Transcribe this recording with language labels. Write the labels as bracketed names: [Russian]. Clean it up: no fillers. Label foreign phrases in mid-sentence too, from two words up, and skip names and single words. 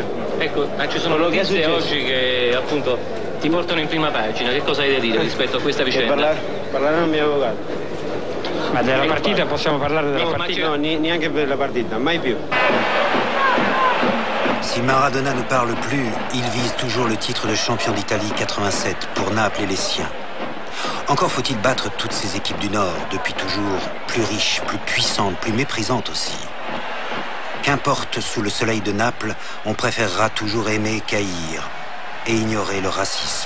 [Italian] Ecco, ci sono notizie oggi che appunto ti portano in prima pagina. Che cosa hai da dire rispetto a questa vicenda? Parlare al mio avvocato. Ma della partita possiamo parlare della partita? No, neanche per la partita, mai più. [French] Si Maradona ne parle plus, il vise toujours le titre de champion d'Italie 87 pour Naples et les siens. Encore faut-il battre toutes ces équipes du Nord, depuis toujours plus riches, plus puissantes, plus méprisantes aussi. Qu'importe, sous le soleil de Naples, on préférera toujours aimer qu'haïr et ignorer le racisme.